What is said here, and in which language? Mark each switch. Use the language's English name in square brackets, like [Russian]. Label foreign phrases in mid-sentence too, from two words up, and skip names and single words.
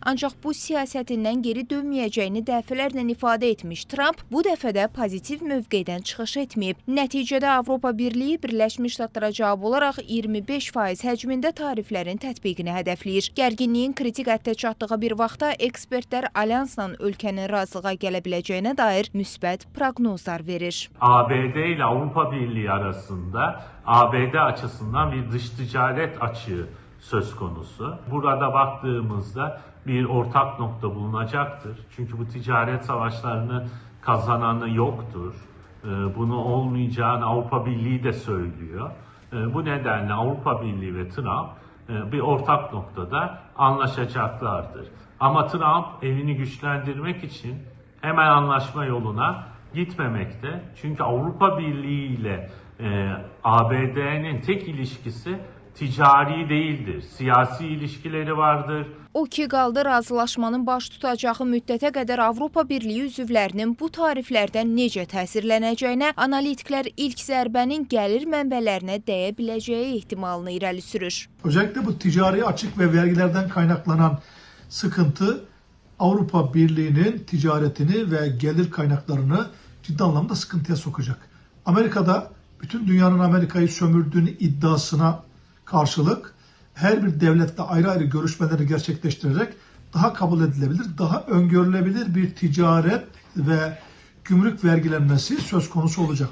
[Azerbaijani] Ancaq bu siyasətindən geri dönməyəcəyini dəfələrlə ifadə etmiş Trump bu dəfə də pozitiv mövqedən çıxış etməyib. Nəticədə Avropa Birliyi Birləşmiş Ştatlara cavab olaraq 25% həcmində tariflərin tətbiqini hədəfləyir. Gərginliyin kritik həddə çatdığı bir vaxtda ekspertlər alyansla ölkənin razılığa gələ biləcəyinə dair müsbət proqnozlar verir. [Turkish] ABD ile Avrupa Birliği arasında ABD açısından bir dış ticaret açığı söz konusu. Burada baktığımızda bir ortak nokta bulunacaktır. Çünkü bu ticaret savaşlarını kazananı yoktur. Bunu olmayacağını Avrupa Birliği de söylüyor. Bu nedenle Avrupa Birliği ve Trump bir ortak noktada anlaşacaklardır. Ama Trump elini güçlendirmek için hemen anlaşma yoluna gitmemekte. Çünkü Avrupa Birliği ile ABD'nin tek ilişkisi ticari değildir. Siyasi ilişkileri vardır. [Azerbaijani] O ki qaldı razılaşmanın baş tutacağı müddətə qədər Avropa Birliyi üzvlərinin bu tariflərdən necə təsirlənəcəyinə analitiklər ilk zərbənin gəlir mənbələrinə dəyə biləcəyi ehtimalını irəli sürür. [Turkish] Özellikle bu ticari açık ve vergilerden kaynaklanan sıkıntı Avrupa Birliği'nin ticaretini ve gelir kaynaklarını ciddi anlamda sıkıntıya sokacak. Amerika'da bütün dünyanın Amerika'yı sömürdüğünü iddiasına karşılık her bir devletle ayrı ayrı görüşmeleri gerçekleştirerek daha kabul edilebilir, daha öngörülebilir bir ticaret ve gümrük vergilenmesi söz konusu olacak.